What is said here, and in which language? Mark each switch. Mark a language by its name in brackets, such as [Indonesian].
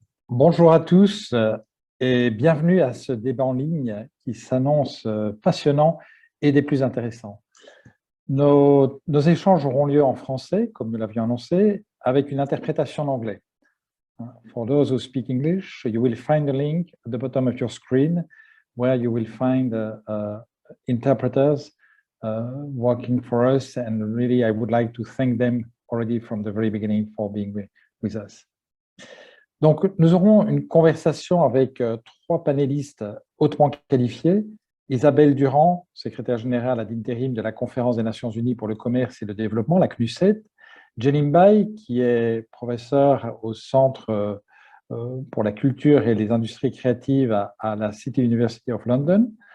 [French] Bonjour à tous et bienvenue à ce débat en ligne qui s'annonce passionnant et des plus intéressants. Nos échanges auront lieu en français, comme nous l'avions annoncé, avec une interprétation en anglais. [English] For those who speak English, you will find the link at the bottom of your screen where you will find interpreters working for us, and really I would like to thank them already from the very beginning for being with us. [French] Donc, nous aurons une conversation avec trois panélistes hautement qualifiés. Isabelle Durand, secrétaire générale ad interim de la Conférence des Nations Unies pour le commerce et le développement, la CNUSET. Jenin Bai, qui est professeur au Centre pour la culture et les industries créatives à la City University of London.